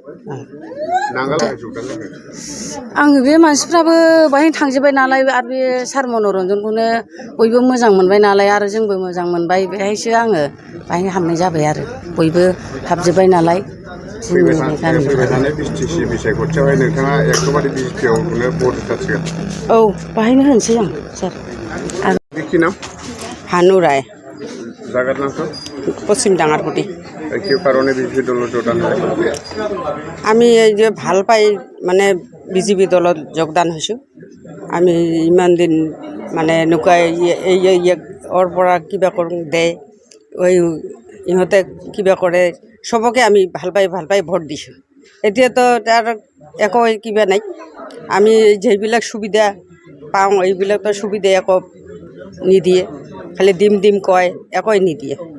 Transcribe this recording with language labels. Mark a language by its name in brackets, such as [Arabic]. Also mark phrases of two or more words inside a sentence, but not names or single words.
[Bodo] आङो बे मानसिफ्राबो बाहायनो थांजोब्बाय नालाय आरो बे सार मनरन्जनखौनो बयबो मोजां मोनबाय नालाय आरो जोंबो मोजां मोनबाय बेहायसो आङो बाहायनो हाबनाय जाबाय आरो बयबो हाबजोब्बाय नालाय औ बाहायनो होनोसै आं सार [Assamese] हानु राय পশ্চিম ডাঙারকুটি আমি এই যে ভাল পাই মানে বিজেপি দলত যোগদান হৈছোঁ আমি ইমান দিন মানে এনেকুৱা ওর পৰা কিবা কৰোঁ দে ইহঁতে কিবা কৰে চবকে আমি ভাল পাই ভোট দিছোঁ এতিয়াতো তাৰ একো কিবা নাই আমি যেইবিলাক সুবিধা পাওঁ এইবিলাকতো সুবিধা একো নিদিয়ে খালি দিম কয় একোই নিদিয়ে